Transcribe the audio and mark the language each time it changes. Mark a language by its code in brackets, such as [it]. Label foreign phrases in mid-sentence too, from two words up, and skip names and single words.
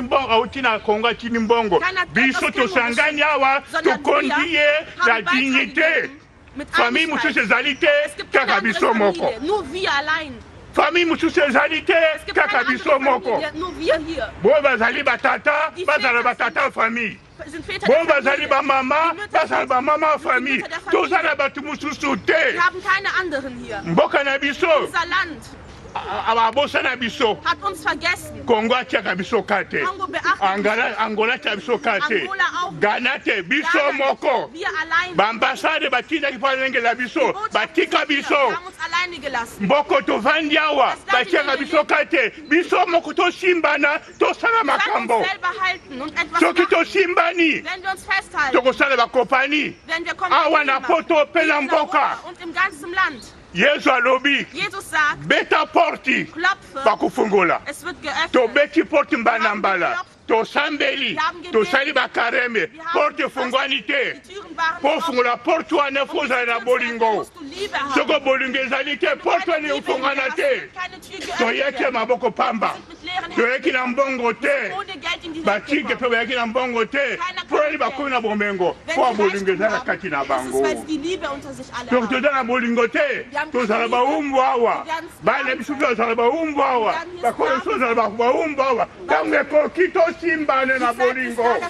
[ln] mbongo auti na Kongo atini mbongo biso tosangani awa tokondi ye [fr] la dignité [ln] famille mosusu ezali te kaka biso moko famille mosusu ezali te kaka biso moko boyo bazali batata bazala batata famille boyo bazali bamama bazala bamama famille tozala bato mosusu te mboka na biso ababosana biso [de] hat uns vergessen. [ln] Kongo atiaka biso kate [de] Kongo beachtet [ln] Angola atia biso kate [de] Angola auch. [ln] Ghana te biso Ghana moko [de] wir allein. [ln] baambasade batindaki mpo alengela biso batika biso [de] Wir haben uns alleine gelassen. [ln] mboko tovandi awa batiaka biso kate biso moko tosimbana tosala [de] Wir werden [ln] makambo [de] uns selber halten und etwas [ln] soki [de] machen. [ln] tosimbani [de] Wenn wir uns festhalten, [ln] tokosala bakopani [de] wenn wir [ln] awa na poto mpe na mboka [de] und im ganzen Land. [ln] yesu alobi [de] Jesus sagt, [ln] beta porti [de] klopfe, [ln] bakufungola [de] es wird geöffnet. [ln] tobeti porti mbala mbala tosambeli [de] Wir haben gebetet. [ln] tosali bakareme [de] Wir haben [ln] porte [de] gefasst. [ln] efungwani te [de] Die Türen waren [ln] po [de] offen. [ln] fungola porte wana fo ozali na bolingo [de] Musst du Liebe haben. [ln] soko bolingo ezali te porte wana efungana te toyeki maboko pamba toyeki na mbongo te batike mpe bayaki na mbongo te mpo ali bakomi na bomengo mpo bolingo eza na kati na bango soki toza na bolingo te tozala bawumbu awa bana biso mpe bazala bawumbu awa bakolo biso bazala bawumbu awa ntango ekoki tosimbane na bolingo